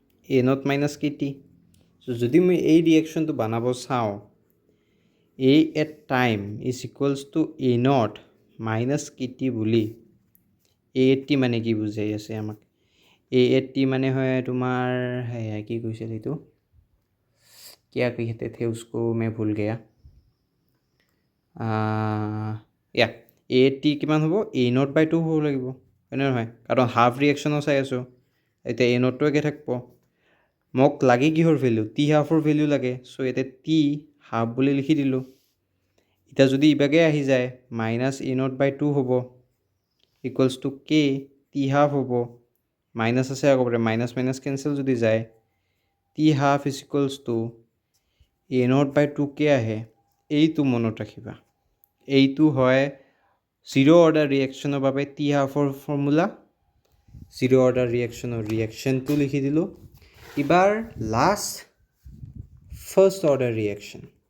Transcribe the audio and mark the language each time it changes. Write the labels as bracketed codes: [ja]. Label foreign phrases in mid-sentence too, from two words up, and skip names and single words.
[en] A naught minus k t [as] চ' যদি মই এই ৰিয়েকশ্যনটো বনাব চাওঁ [en] A at time is equals to A naught minus k t [as] বুলি [en] A at t [as] মানে কি বুজাই আছে আমাক [en] A at t [as] মানে হয় তোমাৰ সেয়া কি কৈছিল এইটো [hi] क्या कहते थे उसको मैं भूल गया [as] या [en] A at t [as] কিমান হ'ব [en] A naught by two [as] হ'ব লাগিব হয়নে নহয় কাৰণ হাফ ৰিয়েকশ্যনো চাই আছোঁ এতিয়া এ নটটো একে থাকিব মোক লাগে কিহৰ ভেল্যু টি হাফৰ ভেল্যু লাগে চ' এতিয়া [en] t half [as] বুলি লিখি দিলোঁ এতিয়া যদি ইভাগে আহি যায় [en] minus A naught by two [as] হ'ব [en] equals to k t half [as] হ'ব মাইনাছ আছে আকৌ [en] minus minus cancel [as] যদি যায় [en] t half is equals to A naught by two k [as] আহে এইটো মনত ৰাখিবা এইটো হয় [en] zero order [as] ৰিয়েকশ্যনৰ বাবে টি হাফৰ ফৰ্মুলা [en] zero order [as] ৰিয়েকশ্যনৰ ৰিয়েকশ্যনটো লিখি দিলোঁ এবাৰ [en] last first order reaction